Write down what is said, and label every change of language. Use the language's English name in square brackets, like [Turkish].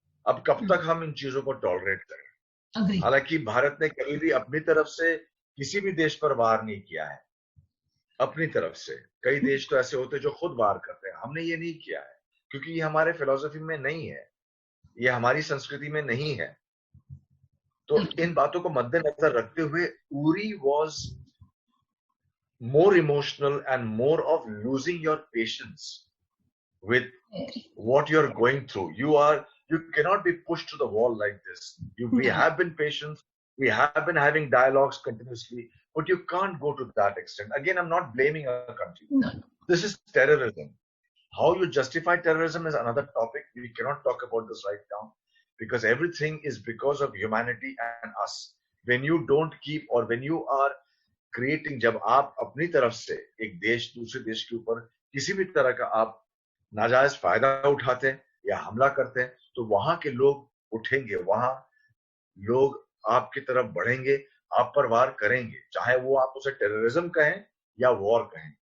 [Hindi] अब कब तक हम इन चीजों को टॉलरेट करें? [English] Agree. [Hindi] हालांकि भारत ने कभी भी अपनी तरफ से किसी भी देश पर वार नहीं किया है। अपनी तरफ से कई देश तो ऐसे होते हैं जो खुद वार करते हैं, हमने ये नहीं किया है क्योंकि ये हमारे फिलोसफी में नहीं है, ये हमारी संस्कृति में नहीं है। तो इन बातों को मद्देनजर रखते हुए [English] Uri was more emotional and more of losing your patience with what you're going through. You cannot be pushed to the wall like this. We have been patient, we have been having dialogues continuously, but you can't go to that extent. Again, I'm not blaming a country. No. This is terrorism. How you justify terrorism is another topic. We cannot talk about this right now because everything is because of humanity and us. When you don't keep, or when you are creating, [Hindi] जब आप अपनी तरफ से एक देश दूसरे देश के ऊपर किसी भी तरह का आप नाजायज फायदा उठाते हैं या हमला करते हैं, तो वहां के लोग उठेंगे, वहां लोग आपकी तरफ बढ़ेंगे, आप पर वार करेंगे, चाहे वो आप उसे टेररिज्म कहें या वॉर कहें।